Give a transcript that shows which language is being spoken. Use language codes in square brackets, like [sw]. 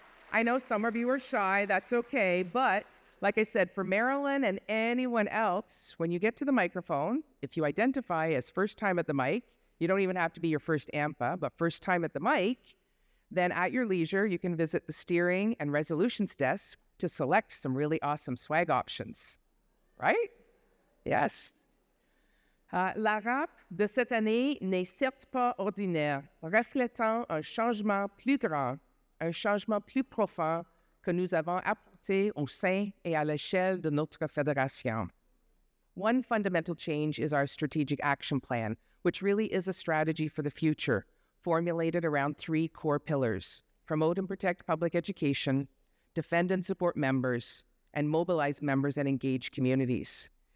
[en] I know some of you are shy, that's okay, but like I said, for Marilyn and anyone else, when you get to the microphone, if you identify as first time at the mic, you don't even have to be your first AMPA, but first time at the mic, then at your leisure, you can visit the steering and resolutions desk to select some really awesome swag options, right? Yes. [fr] La RAP de cette année n'est certes pas ordinaire, reflétant un changement plus grand, un changement plus profond que nous avons apporté au sein et à l'échelle de notre fédération. [en] One fundamental change is our strategic action plan, which really is a strategy for the future, formulated around 3 core pillars: promote and protect public education, defend and support members, and mobilize members and engage communities.